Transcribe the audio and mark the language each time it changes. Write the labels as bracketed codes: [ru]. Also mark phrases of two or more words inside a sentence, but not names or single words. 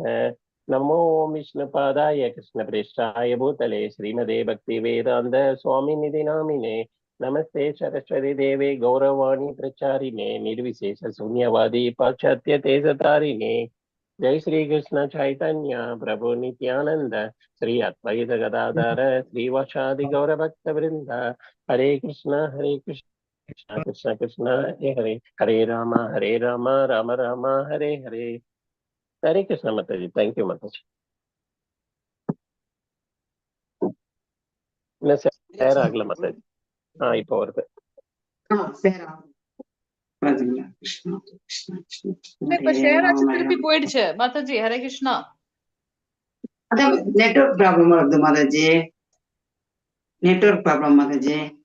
[sa] नमो विष्णुपादाय कृष्ण प्रेष्ठाय भूतले श्रीमदे भक्ति वेदांत स्वामी निधि नामिने नमस्ते सरस्वती देवे गौरवाणी प्रचारिणे निर्विशेष शून्यवादी पाश्चात्य तेजतारिणे. जय श्री कृष्ण चैतन्य प्रभु नित्यानंद श्री अद्वैत गदाधर श्रीवासादि गौर भक्त वृंद. हरे कृष्ण कृष्ण कृष्ण कृष्ण हरे हरे हरे राम राम राम हरे हरे. [ta] हरे कृष्ण माताजी. [en] thank you [ta] மாதாஜி. ஷேர் ஆகல மாதாஜி. இப்போ வருது. திருப்பி போயிடுச்சு மாதாஜி. ஹரே கிருஷ்ணா. [en] network problem [ta] வருது மாதாஜி. [en] network problem [ta] மாதாஜி.